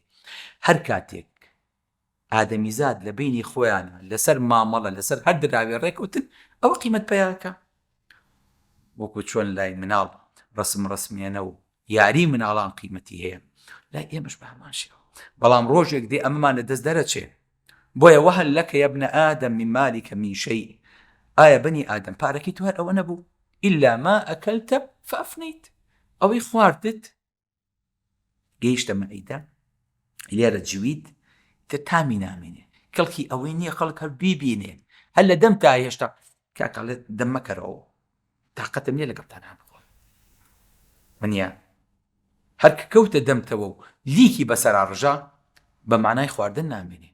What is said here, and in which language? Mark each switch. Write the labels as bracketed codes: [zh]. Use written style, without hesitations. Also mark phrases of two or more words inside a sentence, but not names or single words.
[ckb] هەر کاتێک ئادەمیزاد لە بینی خۆیانە لەسەر مامەڵە لەسەر هەر دراوێ ڕێکەوتن ئەوە قیمەت پێیاکە. وەکو چۆن لای مناڵ ڕسمێنە و یاری مناڵان قیمەتی هەیە، لای ئێمەش بە هەمان شێوە. بەڵام ڕۆژێک دێ ئەمەمان لە دەست دەرەچێ. بۆیە وهل لەکە [ar] يا ابن آدم من مالك من شيء، [ckb] ئایا بەنی ئادەم پارەکەی تو هەر ئەوە نەبوو [ar] إلا ما أكلت فأفنيت، [ckb] ئەوەی خواردت گەیشتە مەعیدە لێرە جوید تر تامی نامێنێ، کەڵکی ئەوەی نییە خەڵک هەر بیبینێ هەر لە دەم تا هێشتا کاکەڵێت دەم مەکەرەوە تاقەتم نییە لەگەڵتان بخۆ منیە هەر کە کەوتە دەمتەوە و لیکی بەسەرا ڕژا بە معنای خواردن نامێنێ.